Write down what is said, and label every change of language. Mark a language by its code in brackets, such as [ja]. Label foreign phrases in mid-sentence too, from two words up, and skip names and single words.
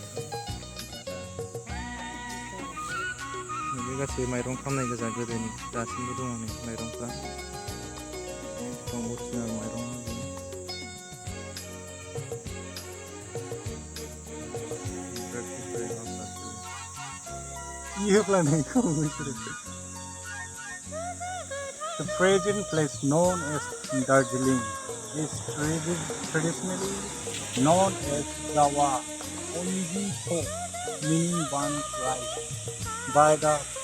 [brx] बे गासैबो माइरं खामनाय गोजा गोदोनि, दासिमबो दङ नै माइरंफ्रा। अरिजिनेल माइरं। [en] The present place known as Darjeeling is traditionally known as Java Onji Po, meaning one rice, by the